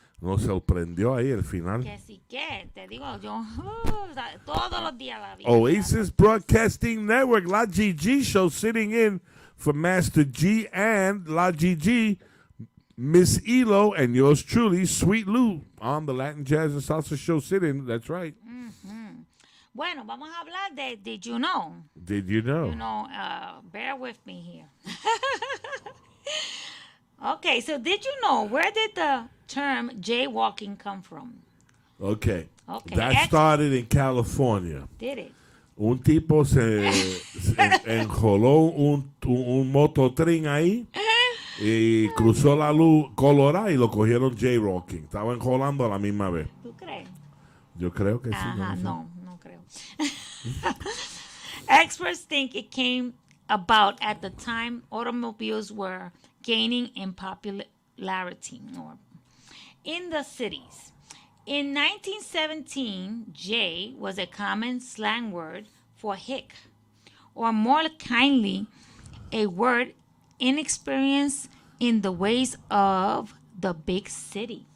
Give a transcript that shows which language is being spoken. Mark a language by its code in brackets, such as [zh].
[es] Nos sorprendió ahí el final. Que sí que, te digo yo, todos los días la vida. [en] Oasis Broadcasting Network, La GG Show, sitting in for Master G and La GG, Miss Elo, and yours truly, Sweet Lou, on the Latin Jazz and Salsa Show sitting. That's right. [es] Bueno, vamos a hablar de Did You Know? [en] Did you know? You know, bear with me here. Okay, so did you know, where did the term jaywalking come from? Okay. Okay. That started in California. Did it? [es] Un tipo se enjoló un mototrin ahí y cruzó la luz colorada y lo cogieron jaywalking. Estaba enjolando a la misma vez. ¿Tú crees? Yo creo que sí. Ajá, sé. no creo. [en] Experts think it came about at the time automobiles were gaining in popularity or in the cities. In 1917, jay was a common slang word for hick, or more kindly, a word inexperienced in the ways of the big city.